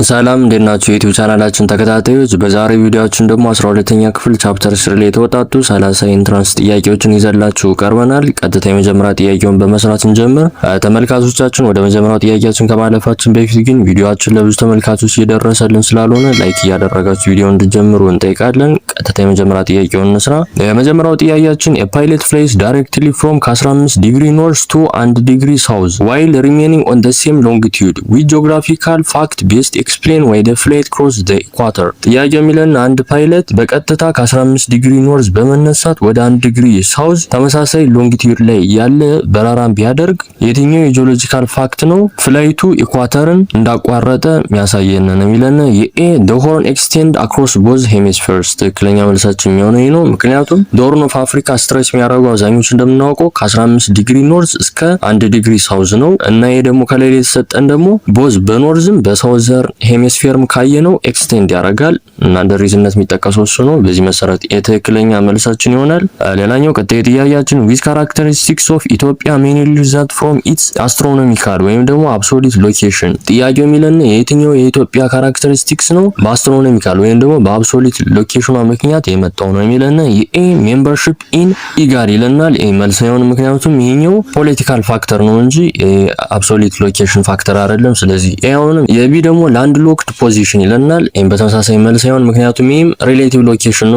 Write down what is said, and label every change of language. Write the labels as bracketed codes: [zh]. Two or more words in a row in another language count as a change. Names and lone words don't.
[am] ሰላም እንደናችሁ የዩቲዩብ ቻናላችን ተከታታዮች፣ በዛሬው ቪዲዮአችን ደግሞ 12ኛ ክፍል ቻፕተር 3 ላይ የተወጣጡ 30 ኢንትራንስ ጥያቄዎችን ይዘላችሁ ቀርበናል። ቀጥታ የመጀመሪያ ጥያቄውን በመስራት እንጀምር። ተመልካቾቻችን ወደ መጀመሪያው ጥያቄያችን ከማለፋችን በፊት ግን ቪዲዮአችን ለብዙ ተመልካቾች እየደረሰልን ስላልሆነ ላይክ እያደረጋችሁ ቪዲዮውን እንድትጀምሩ እንጠይቃለን። ቀጥታ የመጀመሪያ ጥያቄውን እንስራ። የመጀመሪያው ጥያቄያችን [en] a pilot flies directly from 15 degree north to 1 degree south while remaining on the same longitude with geographical fact based explain why the flight crossed the equator። [am] ጥያቄ የሚለን አንድ ፓይለት በቀጥታ ከ15 [en] degree north [am] በመነሳት ወደ 1 [en] degree south [am] ተመሳሳይ ሎንጊቲዩድ ላይ ያለ በረራን ቢያደርግ የትኛው የጂኦሎጂካል ፋክት ነው ፍላይቱ ኢኳተርን እንዳቋረጠ የሚያሳየን ነው የሚለን? የኤ [en] the horn extend across both hemispheres [am] ትክክለኛ መልሳችን የሚሆነው ይሄ ነው። ምክንያቱም ዶርን ኦፍ አፍሪካ ስትሬች የሚያደርገው አብዛኞቹ እንደምናውቀው ከ15 ዲግሪ ኖርዝ እስከ 1 ዲግሪ ሳውዝ ነው እና ይሄ ደግሞ ከላይ የተሰጠን ደግሞ ቦዝ በኖርዝም በሳውዘር ሄሚስፌርም ካየነው ኤክስቴንድ ያደርጋል እና እንደ ሪዝነት የሚጠቀሰው እሱ ነው። በዚህ መሰረት የትክክለኛ መልሳችን ይሆናል። ሌላኛው ቀጣይ ጥያቄያችን [en] with characteristics of Ethiopia mainly result from its astronomical [am] ወይም ደግሞ [en] absolute location። [am] ጥያቄው የሚለን የትኛው የኢትዮጵያ ካራክተሪስቲክስ ነው በአስትሮኖሚካል ወይም ደግሞ በአብሶሉት ሎኬሽኗ ምክንያት የመጣው ነው የሚለን? የኤ [en] membership in IGAD [am] ይለናል። ኤ መልስ አይሆንም፣ ምክንያቱም ይሄኛው [en] political factor [am] ነው እንጂ [en] absolute location factor [am] አይደለም። ስለዚህ ኤ አይሆንም። የቢ ደግሞ [en] land locked position [am] ይለናል። ኤም በተመሳሳይ መልስ አይሆን፣ ምክንያቱም ይሄም [en] relative location [am] ነው